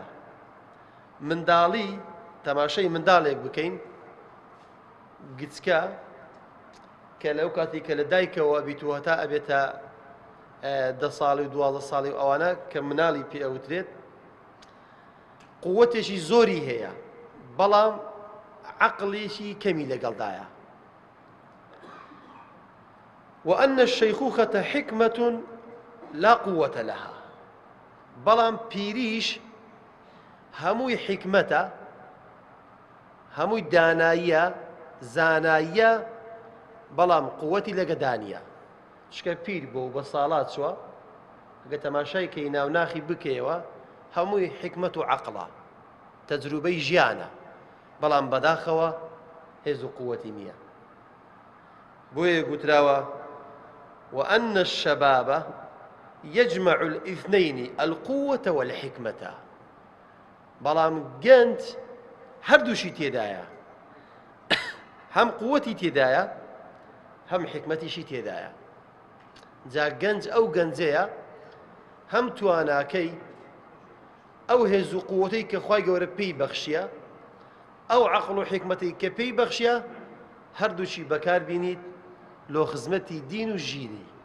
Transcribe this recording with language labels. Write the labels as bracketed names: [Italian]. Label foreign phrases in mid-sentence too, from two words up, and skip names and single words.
[Central Kurdish] منداڵی، تەماشای منداڵێک بکەین گچکە کە لەو کاتی کە لە دایکەوە ئەبیتوە هەتا ئەبێتە 10 ساڵی و 12 ساڵی و ئەوانە کە مناڵی پێ ئەوترێت، قووەتێکی زۆری هەیە بەڵام عەقڵێکی کەمی لەگەڵدایە. [Arabic] وأن الشيخوخة حكمة لا قوة لها. [Central Kurdish] بەڵام پیریش هەمووی حکمەتە، هەمووی داناییە، زاناییە، بەڵام قووەتی لەگەدانیە. شکە پیر بۆ بە ساڵات چوە ئەگە تەماشای کەی ناوناخی بکەیەوە هەمووی حکمت و عەقڵە، تەجروبەی ژیانە، بەڵام بەداخەوە هێز و قووەتی نییە. بۆیە گوتراوە [Arabic] وأن الشباب يجمع الاثنين القوة والحكمة. [Central Kurdish] بەڵام گەنج هەردووشی تێدایە، هەم قووەتی تێدایە هەم حکمەتیشی تێدایە. جا گەنج ئەو گەنجەیە هەم تواناکەی ئەو هێز و قووەتەی کە خوای گەورە پێی بەخشیە، ئەو عەقڵ و حکمەتەی کە پێی بەخشیە، هەردووشی بەکار بینیت لۆ خزمەتی دین و ژینی.